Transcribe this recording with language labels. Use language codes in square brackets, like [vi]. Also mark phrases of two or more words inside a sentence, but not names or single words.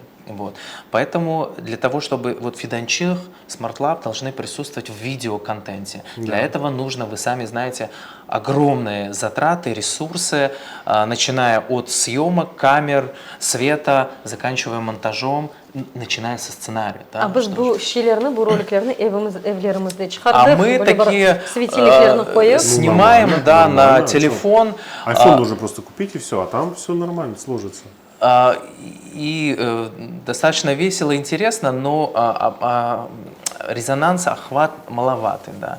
[ru] Вот. Поэтому для того, чтобы вот Фиданчих, Smart Lab должны присутствовать в видеоконтенте. Для этого нужно, вы сами знаете, огромные затраты, ресурсы, начиная от съемок, камер, света, заканчивая монтажом, начиная со сценария. Да, [crh] А biz bu şeylerini, bu roliklerini evlerimizde [ru] а [crh] çıkardık. [ru] мы [crh] böyle [ru] такие [crh] светильникlerini koyup. [ru] снимаем, нормально, да, нормально, на телефон. iPhone нужно просто купить и все, а там все нормально сложится. Достаточно весело и интересно, но резонанс, охват маловатый, да.